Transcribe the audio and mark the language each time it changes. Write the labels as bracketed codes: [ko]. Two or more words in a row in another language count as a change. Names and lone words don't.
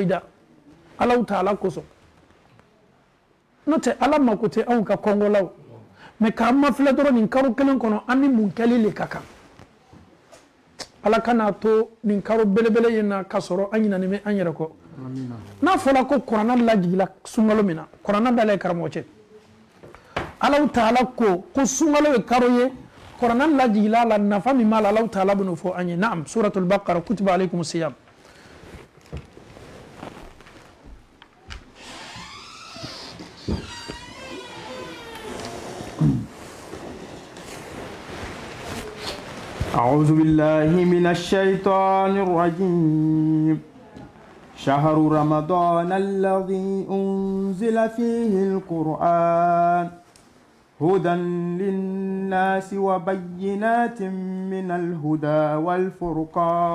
[bm] i da Alahu Taala kosɔn n'o tɛ Ala mako tɛ anw ka kɔngɔ la o mais k'an mafilɛ dɔrɔn nin kalo kelen kɔnɔ an ni mun kɛli le ka kan Ala kana to nin kalo belebele ye na ka sɔrɔ an ɲinɛnen bɛ an yɛrɛ kɔ n'a fɔra ko kuranna lajigila sunkalo min na kuranna dala ye karamɔgɔ cɛ Alahu Taala ko sunkalo ye kalo ye kuranna lajigila la nafa min b'a la Alahu Taala bɛn'o fɔ an ye naam [ar] سورة البقرة كتب عليكم الصيام أعوذ بالله من الشيطان الرجيم شهر رمضان الذي أنزل فيه القرآن هدى للناس وبينات من الهدى والفرقان